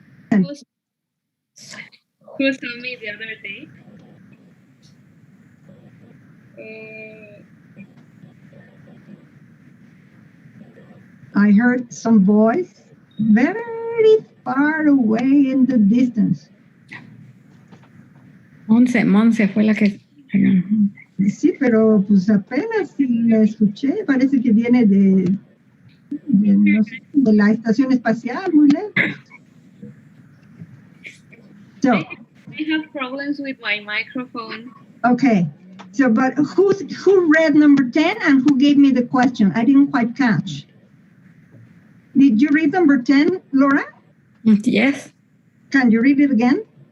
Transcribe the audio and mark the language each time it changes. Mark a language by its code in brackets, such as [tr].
[en] Who saw me the other day? I heard some voice very far away in the distance. [es] Monse fue la que... Sí, pero pues apenas la escuché. Parece que viene de la estación espacial, muy lejos. [en] So, I have problems with my microphone. okay. So, but who read number 10 and who gave me the question? I didn't quite catch. Did you read number 10, Laura? Yes. Can you read it again?